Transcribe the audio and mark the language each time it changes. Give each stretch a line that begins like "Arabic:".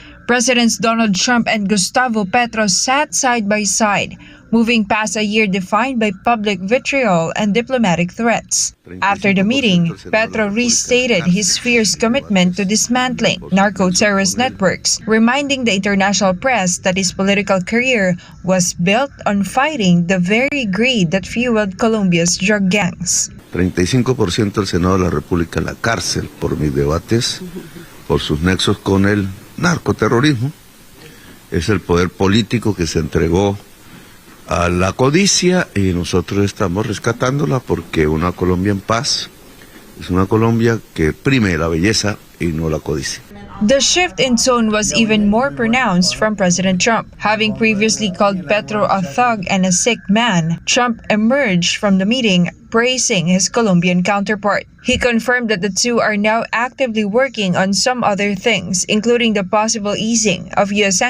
English: Presidents Donald Trump and Gustavo Petro sat side by side, moving past a year defined by public vitriol and diplomatic threats. After the meeting, Petro restated his fierce commitment to dismantling narco-terrorist networks, reminding the international press that his political career was built on fighting the very greed that fueled Colombia's drug gangs.
Spanish: 35% del Senado de la República en la cárcel por mis debates, por sus nexos con el narcoterrorismo. Es el poder político que se entregó a la codicia y nosotros estamos rescatándola, porque una Colombia en paz es una Colombia que prime la belleza y no la codicia.
English: The shift in tone was even more pronounced from President Trump. Having previously called Petro a thug and a sick man, Trump emerged from the meeting praising his Colombian counterpart. He confirmed that the two are now actively working on some other things, including the possible easing of U.S.